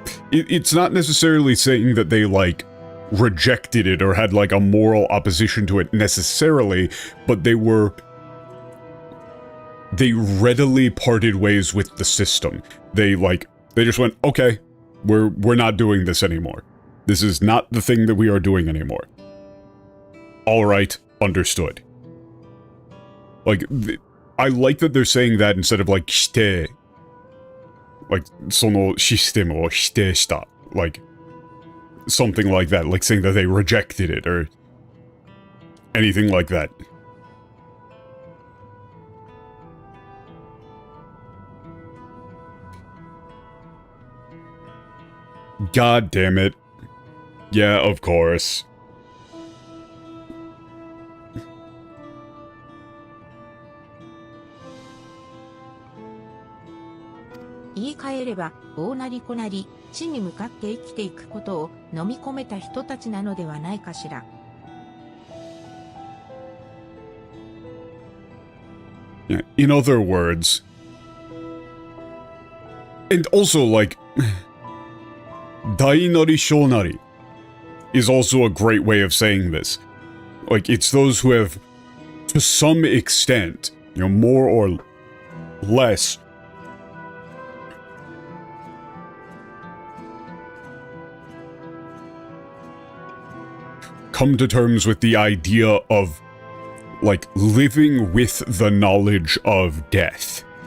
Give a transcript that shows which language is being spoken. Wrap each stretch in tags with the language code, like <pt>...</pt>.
<en>It's not necessarily saying that they, rejected it or had, a moral opposition to it necessarily, but they readily parted ways with the system. They just went, okay, we're not doing this anymore. This is not the thing that we are doing anymore. Alright, understood. I like that they're saying that instead of, 否定.</en> <ja>そのシステムを否定した.</ja> <en>Something like that, saying that they rejected it, or anything like that. God damn it. Yeah, of course.</en> <ja>言い換えれば、大なり小なり、死に向かって生きていくことを飲み込めた人たちなのではないかしら。</ja> <en>Yeah, in other words, and also, Dainari Shonari is also a great way of saying this. It's those who have, to some extent, more or less, come to terms with the idea of, living with the knowledge of death.</en>